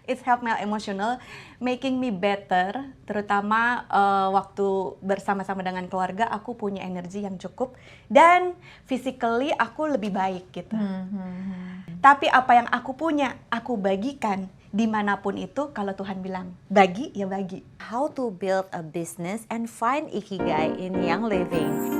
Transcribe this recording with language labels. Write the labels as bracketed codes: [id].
[en] It's help my emotional, making me better. [id] Terutama waktu bersama-sama dengan keluarga, aku punya energi yang cukup dan physically aku lebih baik gitu. Tapi apa yang aku punya, aku bagikan dimanapun itu. Kalau Tuhan bilang bagi, ya bagi. [en] How to build a business and find ikigai in Young Living.